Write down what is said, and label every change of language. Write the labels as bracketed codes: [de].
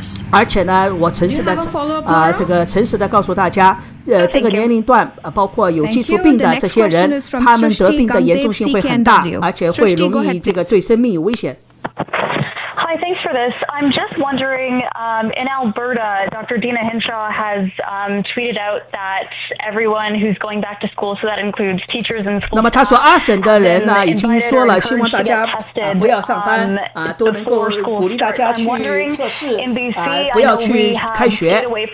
[zh] 而且呢，我诚实的诚实的告诉大家，这个年龄段包括有基础病的这些人，他们得病的严重性会很大，而且会容易这个对生命有危险。 [en] Hi, thanks for this. I'm just wondering, in Alberta, Dr. Dina Hinshaw has tweeted out that everyone who's going back to school, so that includes teachers and school [zh] 那么他说阿省的人呢已经说了，希望大家不要上班都能够鼓励大家去测试不要去开学。